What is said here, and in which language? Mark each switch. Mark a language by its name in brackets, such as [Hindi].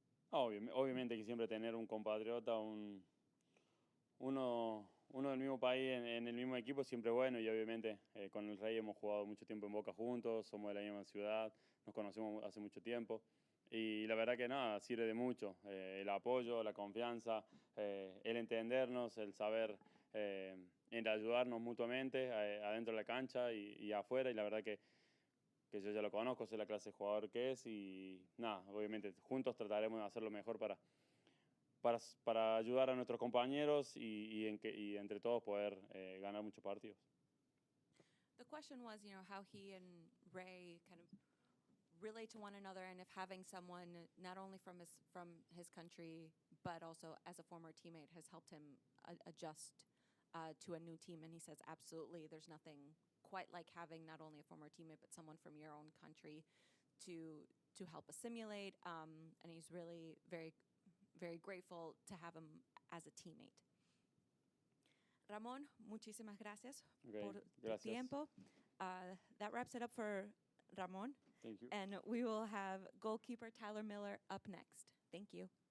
[Spanish] Obviamente que siempre tener un compatriota, uno del mismo país en el mismo equipo siempre es bueno y obviamente con el Rey hemos jugado mucho tiempo en Boca juntos, somos de la misma ciudad, nos conocemos hace mucho tiempo y la verdad que nada, sirve de mucho el apoyo, la confianza, el entendernos, el saber en ayudarnos mutuamente adentro de la cancha y afuera y la verdad que yo ya lo conozco, sé la clase de jugador que es y nada, obviamente juntos trataremos de hacer lo mejor para ayudar a nuestros compañeros y entre todos poder ganar muchos partidos. [English] The question was, you know, how he and Ray kind of relate to one another, and if having someone not only from his country but also as a former teammate has helped him adjust to a new team. And he says, absolutely, there's nothing quite like having not only a former teammate but someone from your own country to help assimilate. And he's really very, very grateful to have him as a teammate. [Spanish] Ramon, muchísimas gracias por tu tiempo. [English] That wraps it up for Ramon. Thank you. And we will have goalkeeper Tyler Miller up next. Thank you.